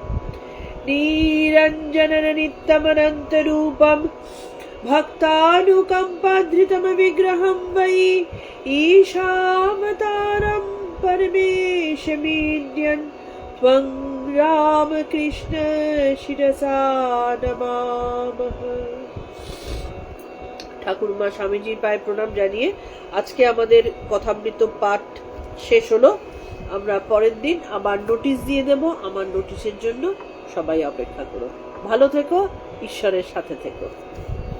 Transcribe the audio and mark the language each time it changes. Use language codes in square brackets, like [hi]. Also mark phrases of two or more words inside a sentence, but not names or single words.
[sa] निरञ्जननित्यमनन्तरूपं भक्तानुकम्पाधृतमविग्रहं वै ईशावतारं परमेशमीड्यन् त्वं रामकृष्ण शिरसा नमामः। [bn] ঠাকুরমা স্বামীজির পায়ে প্রণাম জানিয়ে আজকে আমাদের কথামৃত পাঠ শেষ হলো। আমরা পরের দিন আবার নোটিশ দিয়ে দেব, আমার নোটিশের জন্য সবাই অপেক্ষা করো। ভালো থেকো, ঈশ্বরের সাথে থেকো।